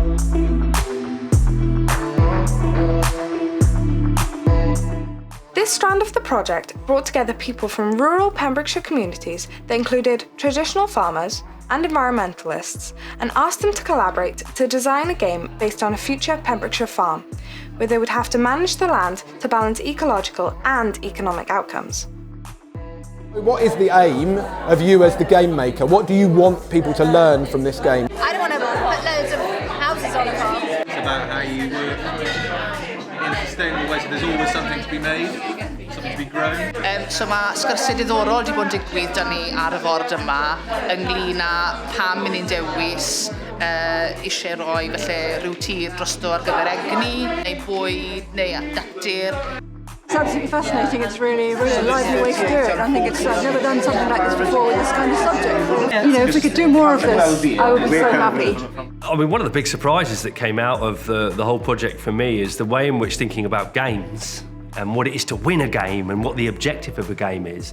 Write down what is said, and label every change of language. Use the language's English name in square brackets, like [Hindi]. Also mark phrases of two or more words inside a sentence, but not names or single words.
[English] This strand of the project brought together people from rural Pembrokeshire communities that included traditional farmers and environmentalists and asked them to collaborate to design a game based on a future Pembrokeshire farm, where they would have to manage the land to balance ecological and economic outcomes. What is the aim of you as the game maker? What do you want people to learn from this game? I don't want to put loads of houses on a farm. It's about how you work in a sustainable way, so there's always something to be made, something to be grown. [Welsh] So mae sgyrsiau diddorol wedi bod yn digwydd dyn ni ar y ford yma ynglyn â pam ni'n dewis eisiau rhoi felly rhyw tir drosto ar gyfer egni, neu bwyd, neu natur. [English] It's absolutely fascinating. It's really a lively way to do it. I think I've never done something like this before with this kind of subject. If we could do more of this, I would be so happy. I mean, one of the big surprises that came out of the whole project for me is the way in which thinking about games and what it is to win a game and what the objective of a game is.